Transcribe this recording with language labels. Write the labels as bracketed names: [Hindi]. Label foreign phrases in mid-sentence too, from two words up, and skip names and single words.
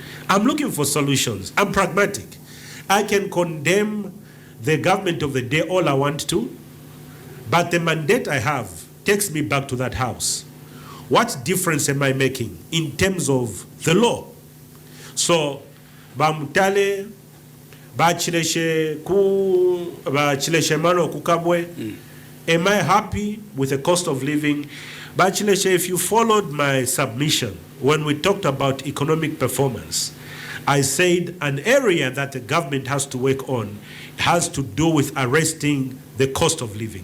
[English] I'm looking for solutions. I'm pragmatic. I can condemn the government of the day all I want to, but the mandate I have takes me back to that house. What difference am I making in terms of the law? So, [Bemba] bamutale, bachileshe mano kukabwe, [English] am I happy with the cost of living? Bachileshe, if you followed my submission when we talked about economic performance, I said an area that the government has to work on has to do with arresting the cost of living.